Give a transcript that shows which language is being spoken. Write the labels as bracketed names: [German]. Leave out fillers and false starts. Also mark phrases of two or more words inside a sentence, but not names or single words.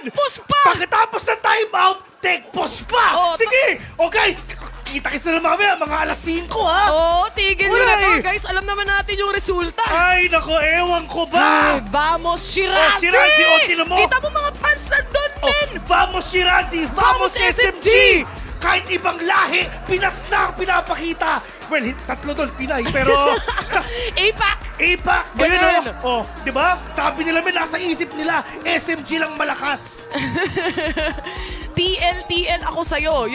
[English] Take pause pa! [Filipino] Pagkatapos ng timeout, [English] take pause [Filipino] pa! Oh, Sige! O guys, kita-kita na mamaya, mga alas 5 ha! Oo, tigil nyo Wala na to. eh. Guys, alam naman natin yung resulta. Ay, nako, ewan ko ba? [Spanish] Vamos, Shirazi! [Filipino] Shirazi, tinan mo! Kita mo mga fans nandun, men! [Spanish] Vamos, Shirazi! Vamos, Vamos, SMG! SMG! [Filipino] Kahit ibang lahi, Pinas na ang pinapakita. Well, tatlo doon, Pinay, pero... APAC! APAC! Ganun. Oh, di ba? Sabi nila, nasa isip nila, SMG lang malakas. TL ako sa'yo.